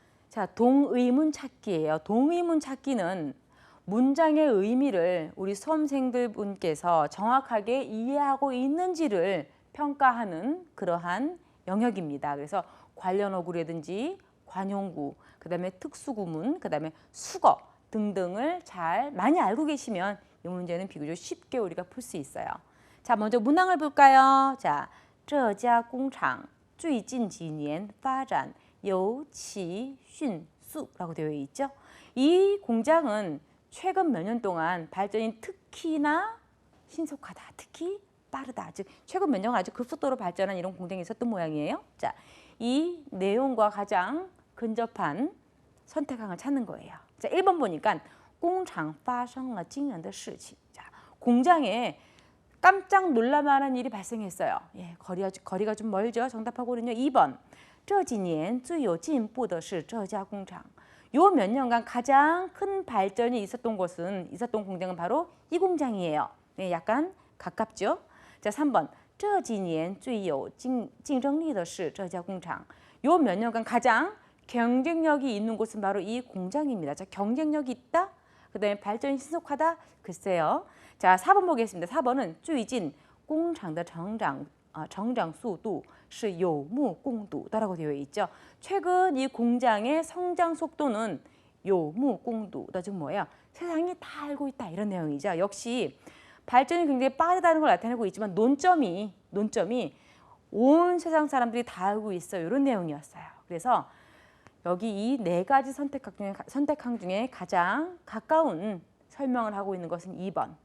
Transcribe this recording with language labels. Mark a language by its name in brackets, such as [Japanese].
[Korean] 자, 동의문 찾기예요. 동의문 찾기는 문장의 의미를 우리 수험생들 분께서 정확하게 이해하고 있는지를 평가하는 그러한 영역입니다. 그래서 관련 어구라든지 관용구, 그 다음에 특수구문, 그 다음에 수거 등등을 많이 알고 계시면 이 문제는 비교적 쉽게 우리가 풀 수 있어요. 자, 먼저 문항을 볼까요? [Chinese] 자, 这家工厂最近几年发展尤其迅速 [Korean] 라고 되어 있죠. 이 공장은 최근 몇 년 동안 발전이 특히나 신속하다, 특히 빠르다. 즉 최근 몇 년간 아주 급속도로 발전한 이런 공장이 있었던 모양이에요. 자, 이 내용과 가장 근접한 선택항을 찾는 거예요. [Chinese] 자, [Korean] 1번 보니까 [Chinese] 工厂发生了惊人的事情. [Korean] 자, 공장에 깜짝 놀랄만한 일이 발생했어요. 거리가 좀 멀죠. 정답하고는요. 2번 [Chinese] 这几年最有进步的是这家工厂. [Korean] 요 몇 년간 가장 큰 발전이 있었던 공장은 바로 이 공장이에요. 약간 가깝죠. [Chinese] 자, 3번 这几年最有竞争力的是这家工厂. [Korean] 요 몇 년간 가장 경쟁력이 있는 곳은 바로 이 공장입니다. 자, 경쟁력이 있다. 그다음에 발전이 신속하다. 글쎄요. 자, 4번 보겠습니다. 4번은 [Chinese] 最近工厂的成长速度是有目共睹 [Korean] 다라고 되어 있죠. 최근 이 공장의 성장 속도는 요무공두다. 즉 뭐예요? 세상이 다 알고 있다 이런 내용이죠. 역시 발전이 굉장히 빠르다는 걸 나타내고 있지만 논점이 온 세상 사람들이 다 알고 있어요. 이런 내용이었어요. 그래서 여기 이 네 가지 선택항 중에 가장 가까운 설명을 하고 있는 것은 2번.